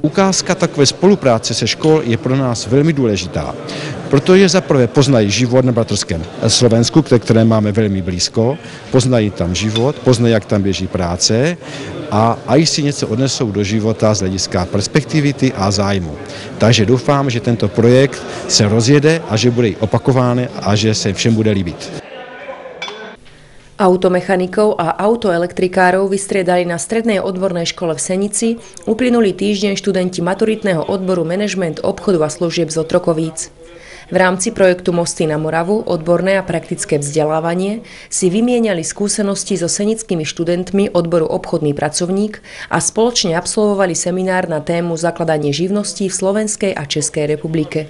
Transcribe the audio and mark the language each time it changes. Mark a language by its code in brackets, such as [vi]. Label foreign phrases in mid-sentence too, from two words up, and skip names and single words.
[cs] Ukázka takové spolupráce se škol je pro nás velmi důležitá, protože zaprvé poznají život na bratrském Slovensku, které máme velmi blízko, poznají tam život, poznají, jak tam běží práce a i si něco odnesou do života z hlediska perspektivity a zájmu. Takže doufám, že tento projekt se rozjede a že bude opakovaný a že se všem bude líbit. [sk] Automechanikov a autoelektrikárov vystriedali na Strednej odbornej škole v Senici uplynulý týždeň študenti maturitného odboru manažment obchodu a služieb z Otrokovíc. V rámci projektu Mosty na Moravu, odborné a praktické vzdelávanie, si vymieniali skúsenosti so senickými študentmi odboru obchodný pracovník a spoločne absolvovali seminár na tému zakladanie živností v Slovenskej a Českej republike.